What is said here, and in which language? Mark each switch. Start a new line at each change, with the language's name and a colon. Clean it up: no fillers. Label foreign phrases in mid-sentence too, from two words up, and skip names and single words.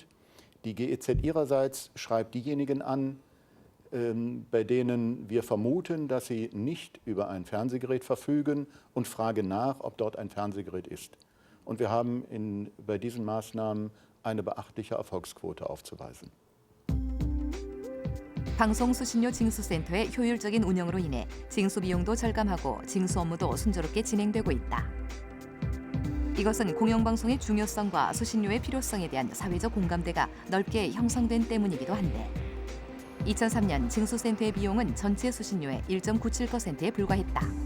German: Die GEZ ihrerseits schreibt diejenigen an, bei denen wir vermuten, dass sie nicht über ein Fernsehgerät verfügen und fragen nach, ob dort ein Fernsehgerät ist. Und wir haben bei diesen Maßnahmen eine beachtliche Erfolgsquote aufzuweisen.
Korean: 방송 수신료 징수센터의 효율적인 운영으로 인해 징수 비용도 절감하고 징수 업무도 순조롭게 진행되고 있다. 이것은 공영방송의 중요성과 수신료의 필요성에 대한 사회적 공감대가 넓게 형성된 때문이기도 한데 2003년 징수센터의 비용은 전체 수신료의 1.97%에 불과했다.